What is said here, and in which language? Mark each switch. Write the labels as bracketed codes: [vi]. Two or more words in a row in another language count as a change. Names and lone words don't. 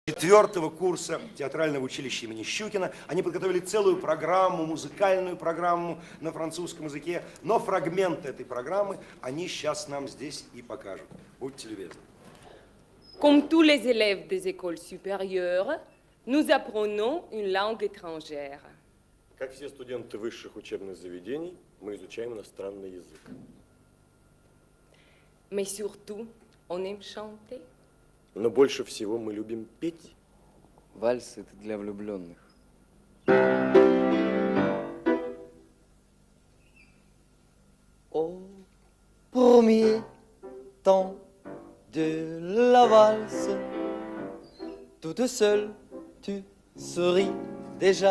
[ru] 4-го курса театрального училища имени Щукина. Они подготовили целую программу, музыкальную программу на французском языке. Но фрагмент этой программы они сейчас нам здесь и покажут. Будьте любезны. [fr] Comme tous les élèves des écoles supérieures, nous apprenons une langue étrangère. [ru] Как все студенты высших учебных заведений, мы изучаем иностранный язык. [fr] Mais surtout, on aime chanter. [ru] Но больше всего мы любим петь. Вальс — это для влюбленных. [fr] Au premier temps de la valse, toute seule, tu souris déjà.